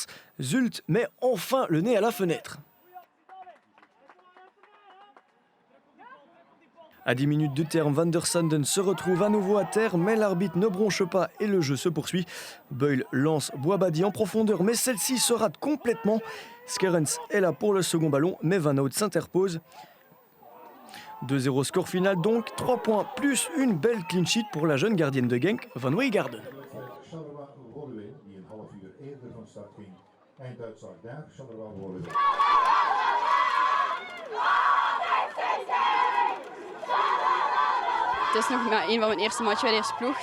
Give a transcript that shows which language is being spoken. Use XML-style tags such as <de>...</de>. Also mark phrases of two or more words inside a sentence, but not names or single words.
<fr>Zulte met enfin le nez à la fenêtre. À 10 minutes du terme, Van der Sanden se retrouve à nouveau à terre, mais l'arbitre ne bronche pas et le jeu se poursuit. Beul lance Boabadi en profondeur, mais celle-ci se rate complètement. Skerens est là pour le second ballon, mais Van Hout s'interpose. 2-0 score final donc, 3 points plus une belle</fr> <en>clean sheet</en> <fr>pour la jeune gardienne de Genk, Van Wijngaarden.</fr> <nl>Het is nog maar een van mijn eerste matchen bij de eerste ploeg.</nl>